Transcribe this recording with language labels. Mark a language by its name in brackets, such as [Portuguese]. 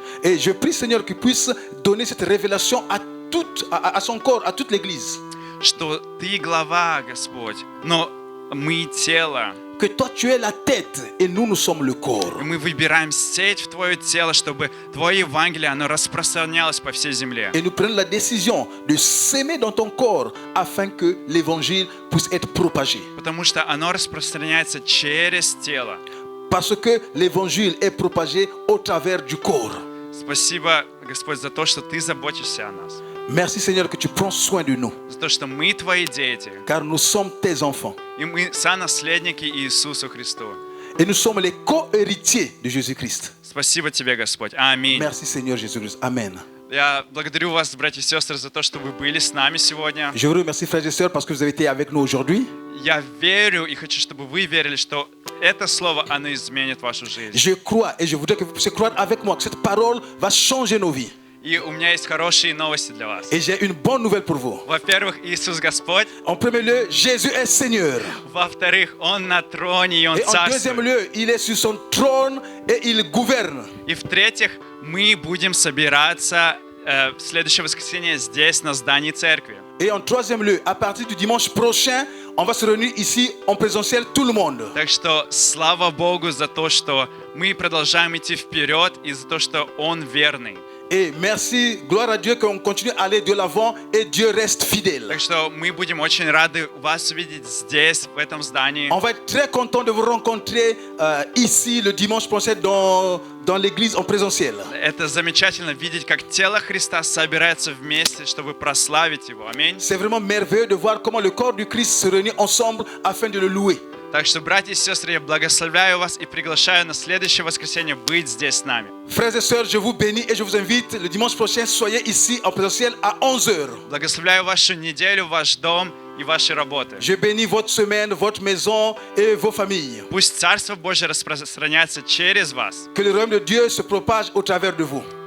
[French] Et je prie, Seigneur, qu'il puisse donner cette révélation à son corps, à toute l'Église. [Russian] Что Ты глава, Господь, но мы тело. [French] Que toi tu es la tête et nous sommes le corps. [Russian] И мы выбираем сеть в Твое тело, чтобы Твое Евангелие, оно распространялось по всей земле. [French] Et nous prenons la décision de s'aimer dans ton corps afin que l'évangile puisse être propagé. [Russian] Потому что оно распространяется через тело. [French] parce que l'évangile est propagé au travers du corps. [Russian] Спасибо, Господь, за то, что Ты заботишься о нас. [French] Merci Seigneur que tu prends soin de nous, [Russian] За то, что мы Твои дети. [French] car nous sommes tes enfants. [Russian] И мы сонаследники Иисусу Христу. [French] Et nous sommes les co-héritiers de Jésus-Christ. [Russian] Спасибо Тебе, Господь. Аминь. [French] Merci Seigneur Jésus-Christ. Amen. [Russian] Я благодарю вас, братья и сестры, за то, что вы были с нами сегодня. [French] Je vous remercie frères et sœurs parce que vous avez été avec nous aujourd'hui. [Russian] Я верю и хочу, чтобы вы верили, что это слово, оно изменит вашу жизнь. [French] Je crois et je voudrais que vous puissiez croire avec moi que cette parole va changer nos vies. [Russian] И у меня есть хорошие новости для вас. [French] Et j'ai une bonne nouvelle pour vous. [Russian] Во-первых, Иисус Господь. [French] En premier lieu, Jésus est Seigneur. [Russian] Во-вторых, Он на троне, и Он [French] Et en deuxième [Russian] царствует. [French] lieu, il est sur son trône et il gouverne. [Russian] И в-третьих, мы будем собираться в следующее воскресенье здесь, на здании церкви. [French] Et en troisième lieu, à partir du dimanche prochain, on va se réunir ici en présentiel, tout le monde. [Russian] Так что слава Богу за то, что мы продолжаем идти вперед, и за то, что Он верный. [French] Et merci, gloire à Dieu qu'on continue à aller de l'avant et Dieu reste fidèle. [Russian] Так что мы будем очень рады вас увидеть здесь, в этом здании. [French] On va être très content de vous rencontrer ici le dimanche prochain dans l'église en présentiel. [Russian] Это замечательно видеть, как тело Христа собирается вместе, чтобы прославить Его. Аминь. [French] C'est vraiment merveilleux de voir comment le corps du Christ se réunit ensemble afin de le louer. [Russian] Так что, братья и сестры, я благословляю вас и приглашаю на следующее воскресенье быть здесь с нами. [French] Frères et sœurs, je vous bénis et je vous invite le dimanche prochain, soyez ici en présentiel à 11h. [Russian] Благословляю вашу неделю, ваш дом и ваши работы. [French] Je bénis votre semaine, votre maison et vos familles. [Russian] Пусть Царство Божье распространяется через вас. [French] Que le royaume de Dieu se propage au travers de vous.